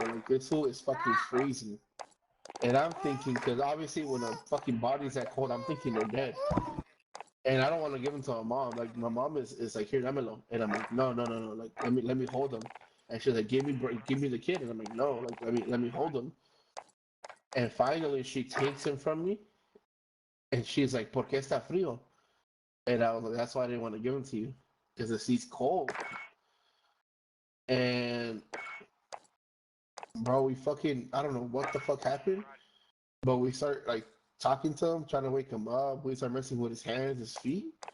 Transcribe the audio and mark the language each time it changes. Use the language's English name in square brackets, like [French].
[English] Like, this fool is fucking freezing. And I'm thinking, because obviously when a fucking body's that cold, I'm thinking they're dead. And I don't want to give him to my mom. Like, my mom is like, here, [Spanish] dámelo. [English] And I'm like, no. Like, let me hold him. And she's like, give me the kid. And I'm like, no, like, let me hold him. And finally, she takes him from me. [Spanish] And she's like, ¿por qué está frío? [English] And I was like, that's why I didn't want to give him to you. Because the seat's cold. And, bro, we fucking, I don't know what the fuck happened. But we start, like, talking to him, trying to wake him up. We start messing with his hands, his feet.